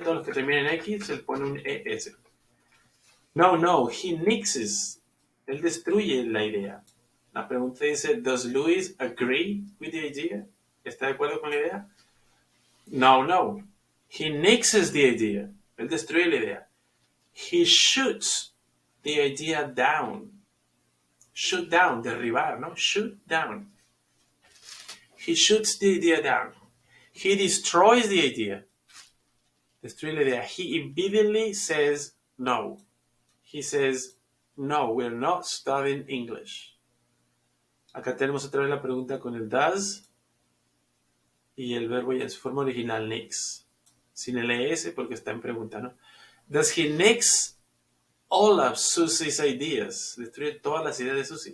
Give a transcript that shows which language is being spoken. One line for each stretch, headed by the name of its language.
Spanish: Todos los que terminan en X se le pone un ES.
English: No, he nixes.
Spanish: Él destruye la idea. La pregunta dice,
English: does Louis agree with the idea?
Spanish: ¿Está de acuerdo con la idea?
English: No. He nixes the idea.
Spanish: Él destruye la idea.
English: He shoots the idea down. Shoot down,
Spanish: derribar, ¿no?
English: Shoot down. He shoots the idea down. He destroys the idea.
Spanish: Destruye la idea.
English: He immediately says no. He says, no, we're not studying English.
Spanish: Acá tenemos otra vez la pregunta con el does y el verbo ya en su forma original, nix. Sin el es porque está en pregunta, ¿no?
English: Does he nix all of Susie's ideas?
Spanish: Destruye todas las ideas de Susie.